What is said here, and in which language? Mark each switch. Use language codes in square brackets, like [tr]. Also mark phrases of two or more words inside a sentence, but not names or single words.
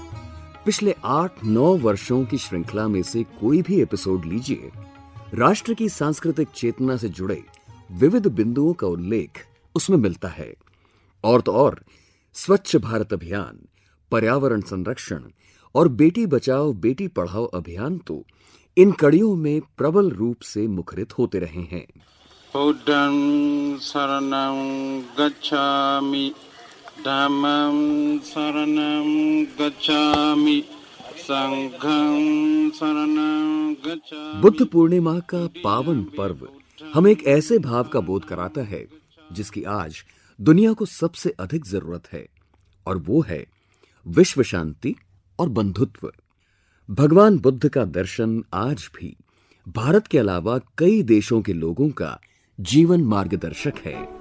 [hi] पिछले 8-9 वर्षों की श्रृंखला में से कोई भी एपिसोड लीजिए, राष्ट्र की सांस्कृतिक चेतना से जुड़े विविध बिंदुओं का उल्लेख उसमें मिलता है। और तो और स्वच्छ भारत अभियान, पर्यावरण संरक्षण और बेटी बचाओ बेटी पढ़ाओ अभियान तो इन कड़ियों में प्रबल रूप से मुखरित होते रहे हैं। [pi] बुद्धं शरणं गच्छामि, धम्मं शरणं गच्छामि, संघं शरणं गच्छामि। [hi] बुद्ध पूर्णिमा का पावन पर्व हमें एक ऐसे भाव का बोध कराता है जिसकी आज दुनिया को सबसे अधिक जरूरत है, और वो है विश्व शांति और बंधुत्व। भगवान बुद्ध का दर्शन आज भी भारत के अलावा कई देशों के लोगों का जीवन मार्गदर्शक है।